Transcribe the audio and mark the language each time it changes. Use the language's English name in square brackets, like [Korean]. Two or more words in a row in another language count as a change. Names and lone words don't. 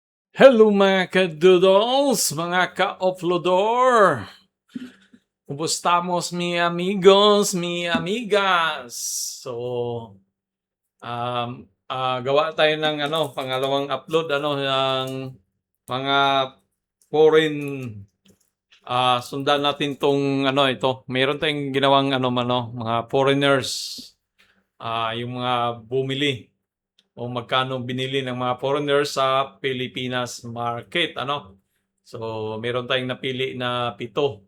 [Filipino] Hello mga ka-doodles, mga ka-offloador! [Spanish] Kumustamos mi amigos, mi amigas? [Filipino] So, gawa tayo ng pangalawang upload ng mga foreign, sundan natin 'tong ito, meron tayong ginawang mga foreigners, yung mga bumili o magkano binili ng mga foreigners sa Pilipinas market, So, meron tayong napili na 7.